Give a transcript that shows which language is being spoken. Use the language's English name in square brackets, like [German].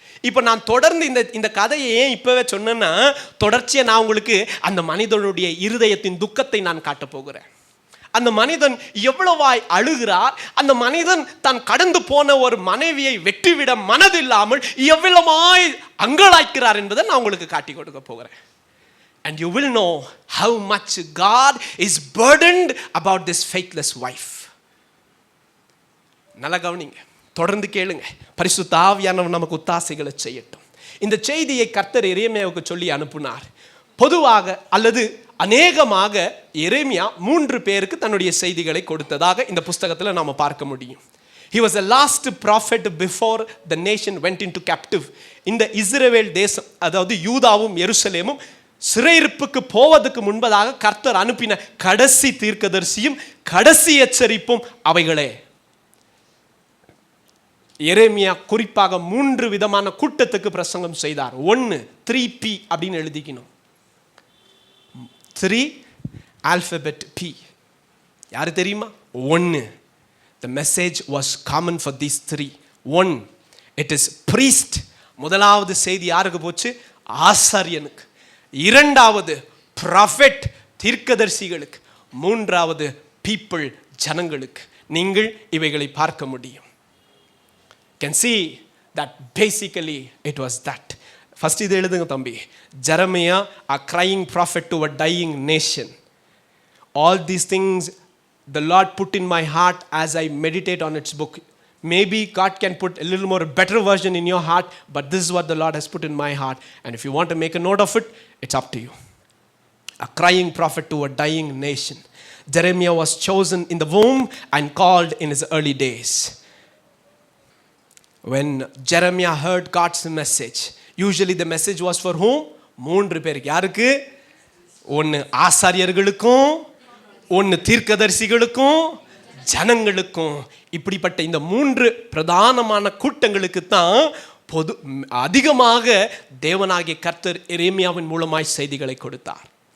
[Tamil] இப்போ நான் தொடர்ந்து இந்த கதையை ஏன் இப்பவே சொன்னேன்னா, தொடர்ச்சியாக நான் உங்களுக்கு அந்த மனிதனுடைய இருதயத்தின் துக்கத்தை நான் காட்டப் போகிறேன். அந்த மனிதன் எவ்வளவாய் அழுகிறார், அந்த மனிதன் தான் கடந்து போன ஒரு மனைவியை வெற்றிவிட மனதில்லாமல் எவ்வளவாய் அங்கலாய்க்கிறார் என்பதை நான் உங்களுக்கு காட்டி கொடுக்க போகிறேன். [English] And you will know how much God is burdened about this faithless wife. [Tamil] நல்லா கவனிங்க, தொடர்ந்து கேளுங்க. பரிசுத்த ஆவியானவர் நமக்கு ஒத்தாசைகளை செய்யட்டும். இந்த செய்தியை கர்த்தர் எரேமியாவுக்கு சொல்லி அனுப்பினார். பொதுவாக அல்லது அநேகமாக எரேமியா 3 பேருக்கு தன்னுடைய செய்திகளை கொடுத்ததாக இந்த புஸ்தகத்தில் நாம பார்க்க முடியும். [English] He was the last prophet before the nation went into captive. [Tamil] இந்த இஸ்ரவேல் தேசம், அதாவது யூதாவும் எருசலேமும் சிறையிருப்புக்கு போவதற்கு முன்பதாக கர்த்தர் அனுப்பின கடைசி தீர்க்கதரிசியும் கடைசி எச்சரிப்பும் அவைகளே. எரேமியா குறிப்பாக 3 விதமான கூட்டத்துக்கு பிரசங்கம் செய்தார். 1 3P அப்படின்னு எழுதிக்கணும். 3 ஆல்பபெட் P. யாரு தெரியுமா? 1. [English] The message was common for these 3. [Tamil] 1. [English] It is priest. [Tamil] முதலாவது செய்தி யாருக்கு போச்சு? ஆசாரியனுக்கு. 2வது prophet, தீர்க்கதரிசிகளுக்கு. 3வது people, ஜனங்களுக்கு. நீங்கள் இவைகளை பார்க்க முடியும். [English] Can see that basically it was that. [Tamil] First இது எழுதுங்க தம்பி. [English] Jeremiah, a crying prophet to a dying nation. All these things the Lord put in my heart as I meditate on its book. Maybe God can put a little more better version in your heart, but this is what the Lord has put in my heart, and if you want to make a note of it, it's up to you. A crying prophet to a dying nation. Jeremiah was chosen in the womb and called in his early days. When Jeremiah heard God's message, usually the message was for whom? [Tamil] 3 பேருக்கு. யாருக்கு? 1 ஆசாரியர்களுக்கும், 1 தீர்க்கதரிசிகளுக்கும், ஜனங்களுக்கும். இப்படிப்பட்ட இந்த 3 பிரதானமான கூட்டங்களுக்கு தான் அதிகமாக தேவனாகிய கர்த்தர் எரேமியாவின் மூலமாய் செய்திகளை கொடுத்தார்.